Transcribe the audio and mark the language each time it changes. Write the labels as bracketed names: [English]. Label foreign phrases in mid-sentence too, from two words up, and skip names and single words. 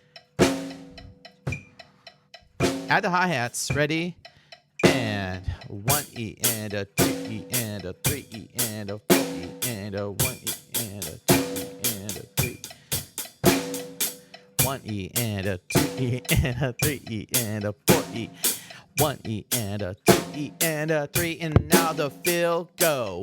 [English] Add the hi-hats. Ready? And 1E, and a 2E, and a 3E, and a 4E, and a 1E, and a 2E, and a 3. 1E and a 2E and a 3E and a 4E. 1 E and a 2 E and a 3, and now the fill go.